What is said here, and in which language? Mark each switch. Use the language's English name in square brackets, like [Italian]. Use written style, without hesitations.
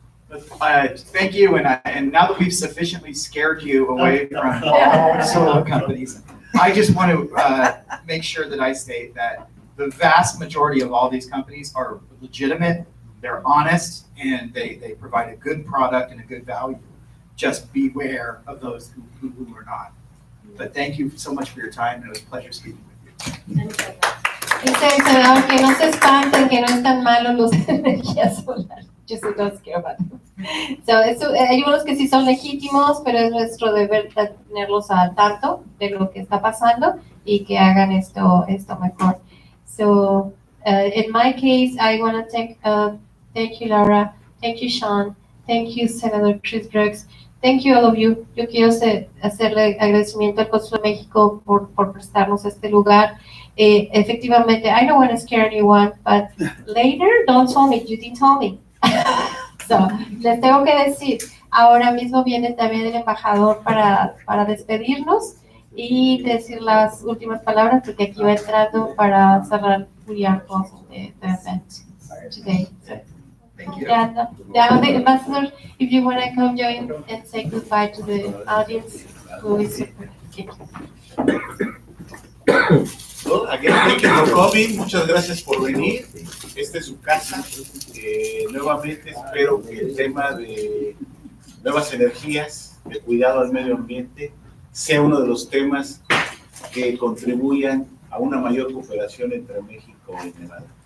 [English] Thank you, and now that we've sufficiently scared you away from solar companies, I just want to make sure that I state that the vast majority of all these companies are legitimate, they're honest, and they provide a good product and a good value. Just beware of those who are not. But thank you so much for your time, and it was a pleasure speaking with you. [Spanish] Dice el senador que no se espanten, que no están malos los de energía solar. [English] Just don't care about them. [Spanish] Hay unos que sí son legítimos, pero es nuestro deber tenerlos al tanto de lo que está pasando y que hagan esto mejor. [English] So, in my case, I want to thank you, Laura, thank you, Sean, thank you, Senator Chris Brooks, thank you, all of you. [Spanish] Yo quiero hacerle agradecimiento al Consulado de México por prestarnos este lugar. [English] Efectivamente, I don't want to scare anyone, but later, don't tell me, you didn't tell me. [Spanish] So, les tengo que decir, ahora mismo viene también el embajador para despedirnos y decir las últimas palabras, porque aquí va entrando para cerrar [English] the event today. So, Thank you. yeah, now the ambassador, if you want to come join and say goodbye to the audience, who is super. Well, again, thank you for coming. [Spanish] Muchas gracias por venir. Esta es su casa. Nuevamente espero que el tema de nuevas energías, de cuidado al medio ambiente, sea uno de los temas que contribuyan a una mayor cooperación entre México y Nevada.